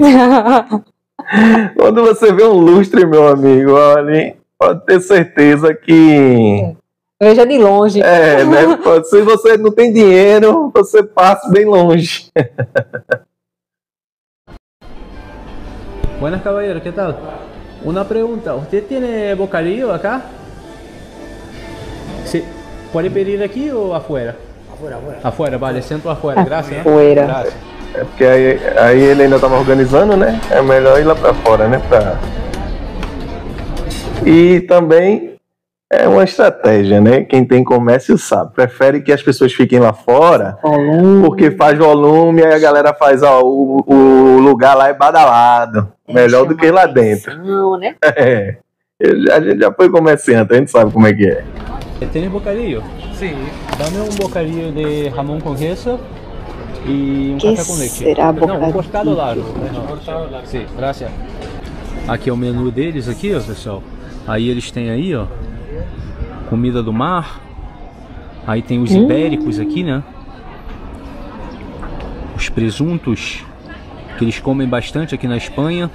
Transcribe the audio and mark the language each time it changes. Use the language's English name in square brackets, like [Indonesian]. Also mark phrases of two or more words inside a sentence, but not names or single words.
[Portuguese] Quando você vê um lustre, meu amigo, olha, pode ter certeza que... Veja de longe. né? Se você não tem dinheiro, você passa bem longe. [Spanish] Buenas, caballero, ¿qué tal? Una pregunta, ¿usted tiene bocadillo acá? Sí. ¿Puede pedir aquí o afuera? Afuera. Afuera, vale, sento afuera, gracias. Afuera. Gracias. [Portuguese] É porque aí ele ainda tava organizando, né? É melhor ir lá pra fora, né? E também é uma estratégia, né? Quem tem comércio sabe. Prefere que as pessoas fiquem lá fora, porque faz volume, aí a galera faz, ó, o lugar lá é badalado. Melhor do que lá dentro. Né? É. A gente já foi comerciante, a gente sabe como é que é. [Spanish] ¿Tienes bocadillo? Sí. Dame un bocadillo de jamón con queso y un café con leche. Será [Portuguese] Não, um cortado largo. Sim, graças. Aqui é o menu deles aqui, ó, pessoal. Aí eles têm aí, ó, comida do mar. Aí tem os ibéricos aqui, né? Os presuntos que eles comem bastante aqui na Espanha.